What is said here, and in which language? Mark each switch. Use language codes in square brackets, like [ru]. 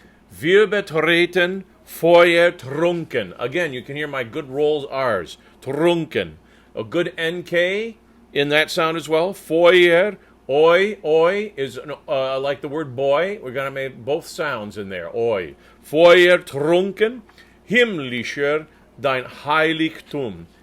[de] Wir betreten Feuer trunken. [en] Again, you can hear my good rolls R's. Trunken. A good NK in that sound as well. Feuer, oi is like the word boy. We're going to make both sounds in there. Oi. [de] Feuer trunken, himmlischer, dein Heiligtum.